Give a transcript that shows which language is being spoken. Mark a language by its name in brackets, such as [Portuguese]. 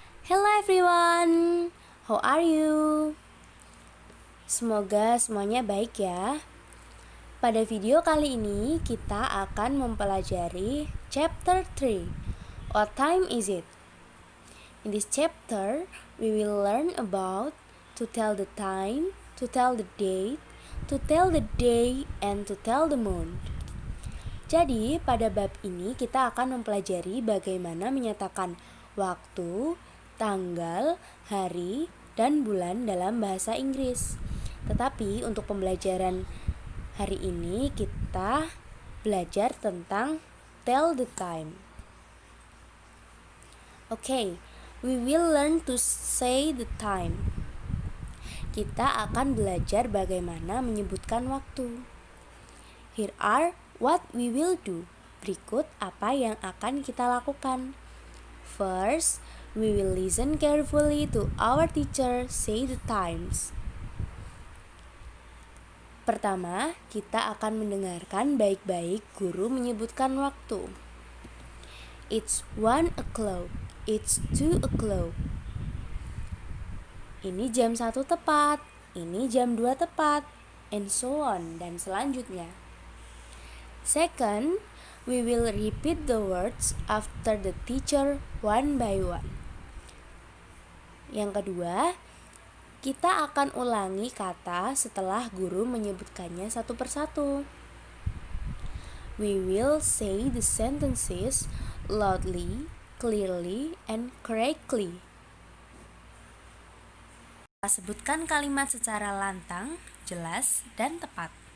[English] Hello everyone, how are you? [Indonesian] Semoga semuanya baik ya. Pada video kali ini kita akan mempelajari chapter 3. [English] What time is it? In this chapter, we will learn about to tell the time, to tell the date, to tell the day, and to tell the month. [Indonesian] Jadi, pada bab ini kita akan mempelajari bagaimana menyatakan waktu, tanggal, hari, dan bulan dalam bahasa Inggris. Tetapi untuk pembelajaran hari ini kita belajar tentang tell the time. [English] Okay, we will learn to say the time. [Indonesian] Kita akan belajar bagaimana menyebutkan waktu. [English] Here are what we will do. [Indonesian] Berikut apa yang akan kita lakukan. [English] First, we will listen carefully to our teacher say the times. [Indonesian] Pertama, kita akan mendengarkan baik-baik guru menyebutkan waktu. [English] It's 1 o'clock. It's 2 o'clock. [Indonesian] Ini jam 1 tepat. Ini jam 2 tepat. [English] And so on. [Indonesian] Dan selanjutnya. [English] Second, we will repeat the words after the teacher one by one. [Indonesian] Yang kedua, kita akan ulangi kata setelah guru menyebutkannya satu persatu. [English] We will say the sentences loudly, clearly, and correctly. [Indonesian] Sebutkan kalimat secara lantang, jelas, dan tepat.